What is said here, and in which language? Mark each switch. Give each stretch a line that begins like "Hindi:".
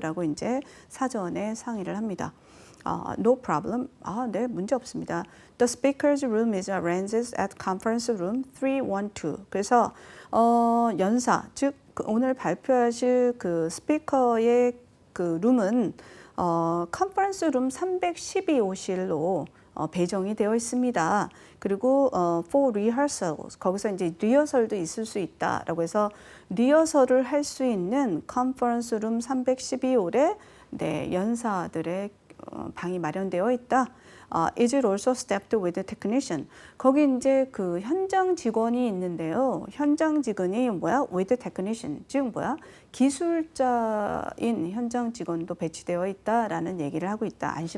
Korean: 라고 이제 사전에 상의를 합니다.
English: No problem.
Korean: 네, 문제 없습니다.
English: The speaker's room is arranged at conference room 312.
Korean: 그래서 연사, 즉 오늘 발표하실 그 스피커의 그 룸은 컨퍼런스 룸 312호실로 배정이 되어 있습니다. 그리고
English: for rehearsals
Korean: 거기서 이제 리허설도 있을 수 있다라고 해서 리허설을 할 수 있는 컨퍼런스 룸 312홀에 네, 연사들의 방이 마련되어 있다.
English: Is it also staffed with a technician?
Korean: 거기 이제 그 현장 직원이 있는데요. 현장 직원이 뭐야?
English: With a technician.
Korean: 즉 뭐야? 기술자인 현장 직원도 배치되어 있다라는 얘기를 하고 있다.